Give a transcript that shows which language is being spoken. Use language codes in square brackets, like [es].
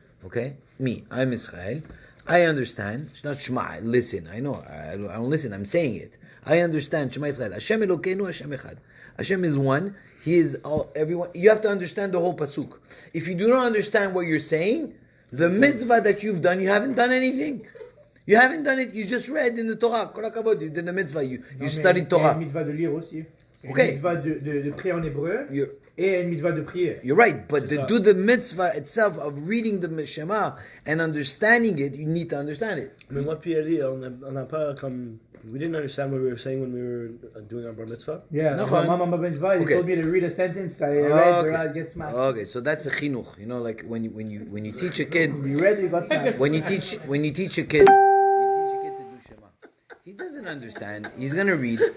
[en] Okay? Me, I'm Israel. I understand. It's not Shema, listen. I know. I don't listen. I'm saying it. I understand [he] Shema Israel. Hashem Elokeinu, Hashem Echad. [en] Hashem is one. He is all, everyone. You have to understand the whole pasuk. If you do not understand what you're saying, the mitzvah that you've done, you haven't done anything. You haven't done it. You just read in the Torah. You did the mitzvah. You studied Torah. [fr] Il y a une mitzvah de lire aussi. [en] Okay. [fr] Une mitzvah de prier en hébreu. Et une mitzvah de prière. [en] You're right, but to do the mitzvah itself of reading the Shema and understanding it, you need to understand it. [fr] Mais moi puis Ali, on n'a pas comme. [en] We didn't understand what we were saying when we were doing our bar mitzvah. Yeah, No, so Mama bar mitzvah, he told me to read a sentence. I read, the eye gets smacked. Okay, so that's a chinuch. You know, like when you teach a kid. You read, you got smacked. When you teach a kid to do Shema, he doesn't understand. He's gonna read.